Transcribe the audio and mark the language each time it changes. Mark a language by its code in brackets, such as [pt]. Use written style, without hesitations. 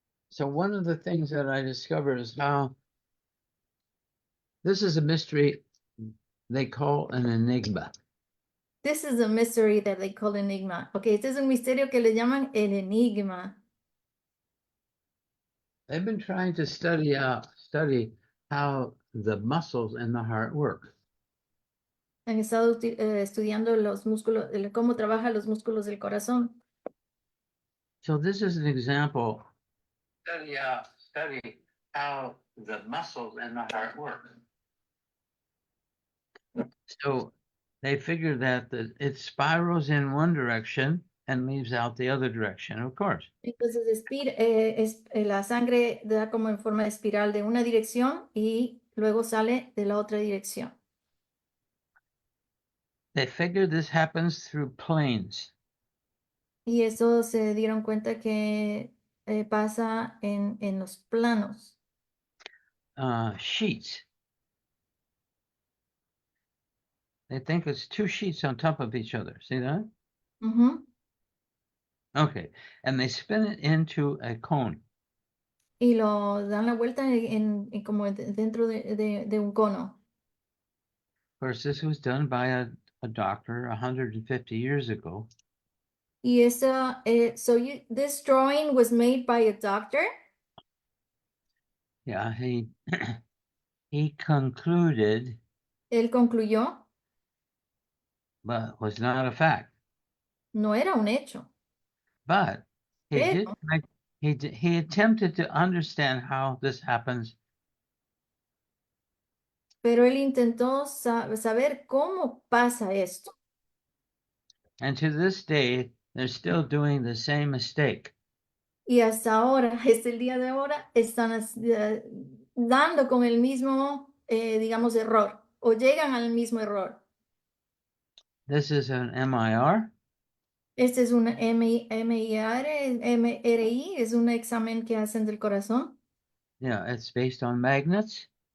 [en] So one of the things that I discovered is how this is a mystery they call an enigma. This is a mystery that they call enigma. [es] Ok, este es un misterio que le llaman el enigma. [en] They've been trying to study how the muscles in the heart work. [es] Han estado estudiando los músculos, cómo trabajan los músculos del corazón. [en] So this is an example. Study how the muscles in the heart work. So they figure that it spirals in one direction and leaves out the other direction, of course. [es] Entonces, la sangre da como en forma de espiral de una dirección y luego sale de la otra dirección. [en] They figure this happens through planes. [es] Y eso se dieron cuenta que pasa en los planos. [en] Sheets. They think it's two sheets on top of each other. See that? Ujú. Okay. And they spin it into a cone. [es] Y lo dan la vuelta como dentro de un cono. [en] Of course, this was done by a doctor 150 years ago. [es] Y esa, [en] this drawing was made by a doctor. Yeah, he concluded, [es] Él concluyó, [en] but was not a fact. [es] no era un hecho, [en] But he did [es] pero, [en] make, he attempted to understand how this happens. [es] pero él intentó saber cómo pasa esto. [en] And to this day, they're still doing the same mistake. [es] Y hasta ahora, el día de ahora, están dando con el mismo, digamos, error, o llegan al mismo error. [en] This is an MIR. [es] Este es un MRI, es un examen que hacen del corazón. [en] Yeah, it's based on magnets.